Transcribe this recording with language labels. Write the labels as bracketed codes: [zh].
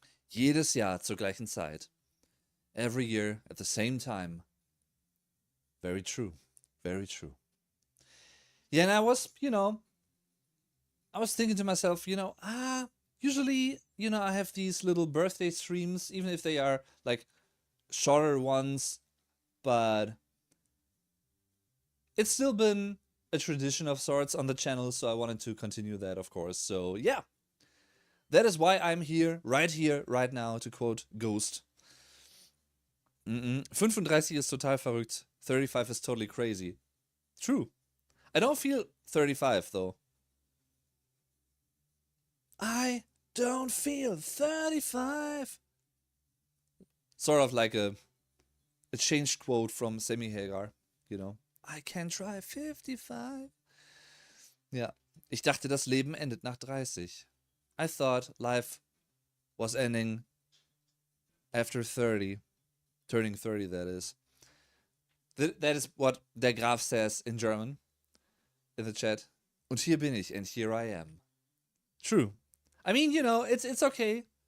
[de] Jedes Jahr zur gleichen Zeit. [en] Every year at the same time. Very true. Very true. Yeah, and I was thinking to myself, usually, I have these little birthday streams, even if they are like shorter ones, but it's still been a tradition of sorts on the channel, so I wanted to continue that, of course. So yeah, that is why I'm here, right now, to quote Ghost. 35 is [de] total verrückt. [en] 35 is totally crazy. True. I don't feel 35 though. I don't feel 35. Sort of like a a changed quote from Sammy Hagar, you know. I can try 55. [de] Ja, ich dachte, das Leben endet nach 30. [en] I thought life was ending after 30. Turning 30, that is. That is what der Graf says in German in the chat. [de] Und hier bin ich, [en] and here I am. True. I mean, you know, it's okay.